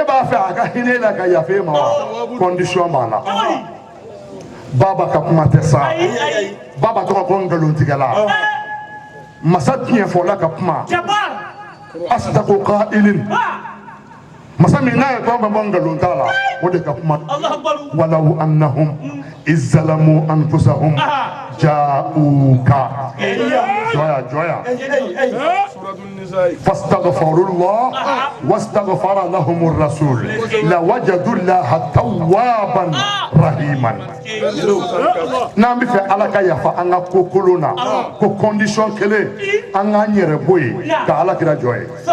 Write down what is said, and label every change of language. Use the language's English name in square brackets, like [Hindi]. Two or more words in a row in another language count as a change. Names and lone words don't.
[Bambara] b'a fɛ a ka hinɛ la ka yafa e ma wa condition b'a la baba ka kuma tɛ sa baba tɔgɔ ko nkalontigɛla masa tiɲɛfɔla ka kuma asitako ka ilin masa min n'a ye ko an bɛ bɔ nkalon t'a la o de ka kuma [Arabic] ولو أنهم إذ ظلموا أنفسهم جاءوك [Bambara] joya [Arabic] فاستغفروا الله واستغفر لهم الرسول لوجدوا الله توابا رحيما [Bambara] n'an bɛ fɛ ala ka yafa an ka ko kolon na ko condition kelen an k'an yɛrɛ bɔ yen ka ala kira jɔ ye